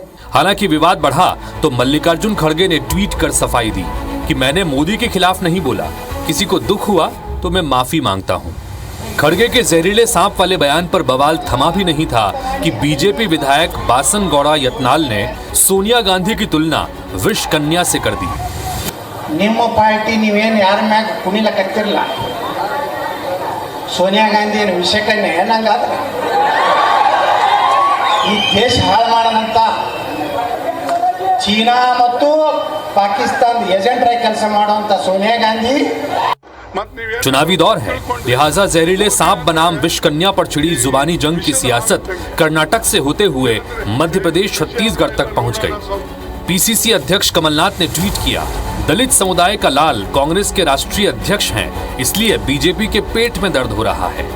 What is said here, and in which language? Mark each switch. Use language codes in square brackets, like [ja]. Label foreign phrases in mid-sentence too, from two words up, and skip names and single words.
[hi] हालांकि विवाद बढ़ा तो मल्लिकार्जुन खड़गे ने ट्वीट कर सफाई दी कि मैंने मोदी के खिलाफ नहीं बोला, किसी को दुख हुआ तो मैं माफी मांगता हूं। खड़गे के जहरीले सांप वाले बयान पर बवाल थमा भी नहीं था कि बीजेपी विधायक बासन गौड़ा यत्नाल ने सोनिया गांधी की तुलना विष कन्या से कर दी। [kn] ನಿಮ್ಮ ಪಾರ್ಟಿ ನೀವೇನು ಯಾರ ಮ್ಯಾಗ ಕುಣಿಲಕತ್ತಿರಲ್ಲ, ಸೋನಿಯಾ ಗಾಂಧಿ ಏನು ವಿಷಕನ್ಯೆ ನಂಗಾದ್ರೆ ಈ ದೇಶ ಹಾಳು ಮಾಡೋಣಂತ ಚೀನಾ ಮತ್ತು ಪಾಕಿಸ್ತಾನದ ಏಜೆಂಟರಾಗಿ ಕೆಲಸ ಮಾಡುವಂತ ಸೋನಿಯಾ ಗಾಂಧಿ। [hi] चुनावी दौर है, लिहाजा जहरीले सांप बनाम विषकन्या पर छिड़ी जुबानी जंग की सियासत कर्नाटक से होते हुए मध्य प्रदेश छत्तीसगढ़ तक पहुंच गई। पीसीसी अध्यक्ष कमलनाथ ने ट्वीट किया, दलित समुदाय का लाल कांग्रेस के राष्ट्रीय अध्यक्ष हैं, इसलिए बीजेपी के पेट में दर्द हो रहा है।